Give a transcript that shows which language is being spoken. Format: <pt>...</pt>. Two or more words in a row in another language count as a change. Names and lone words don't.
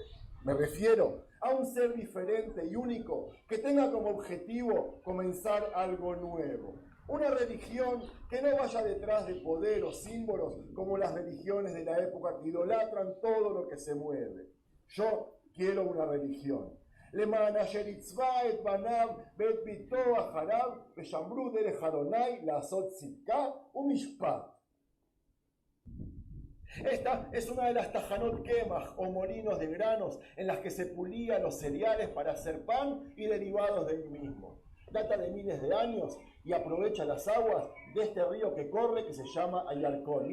<es>Me refiero a un ser diferente y único que tenga como objetivo comenzar algo nuevo. Una religión que no vaya detrás de poder o símbolos como las religiones de la época que idolatran todo lo que se mueve. Yo quiero una religión.</es> <he>למען אשר יצבע את בניו ואת ביתו אחריו ושמרו דרך אדוני לעשות צדקה ומשפט.</he> <es>Esta es una de las</es> <he>טחנות קמח</he> <es>o molinos de granos en las que se pulían los cereales para hacer pan y derivados del mismo. Data de miles de años y aprovecha las aguas de este río que corre que se llama Ayarcón.</es>